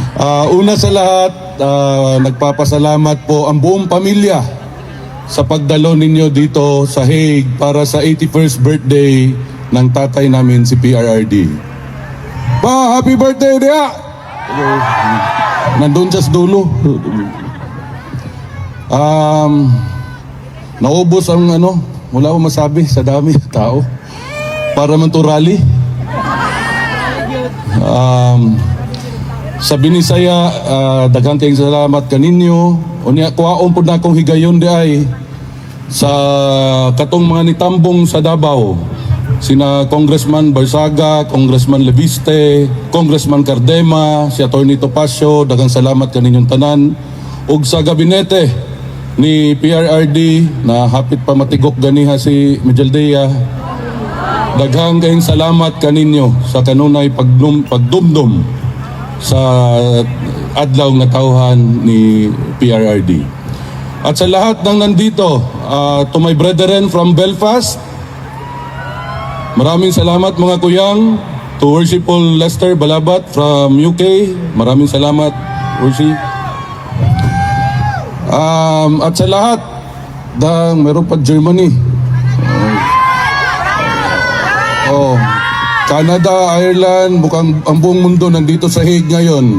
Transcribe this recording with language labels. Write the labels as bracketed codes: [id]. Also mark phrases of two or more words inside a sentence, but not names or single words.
[tl] Una sa lahat, nagpapasalamat po ang buong pamilya sa pagdalo ninyo dito sa Hague para sa 81st birthday ng tatay namin si PRRD. Pa, [en] happy birthday [tl] dia! Nandun siya sa dulo. Naubos ang wala akong masabi sa dami tao. Para man to rally. [ceb] Sa Binisaya, daghang kayong salamat kaninyo. Unya kuhaon po na akong higayon di ay sa katong mga nitambong sa Davao. Sina Congressman Barsaga, Congressman Leviste, Congressman Cardema, si Atty. Topacio, daghang salamat kaninyong tanan. Ug sa gabinete ni PRRD na hapit pa matigok ganiha si Mijaldea, daghang kayong salamat kaninyo sa kanunay pagdumdum sa adlaw nga tawhan ni PRRD. [tl] At sa lahat ng nandito, [en] to my brethren from Belfast, [tl] maraming salamat mga kuyang. [en] To Worshipful Lester Balabat from UK, [tl] maraming salamat, Worship. At sa lahat, meron pa Germany. Canada, Ireland, mukhang ang buong mundo nandito sa Hague ngayon.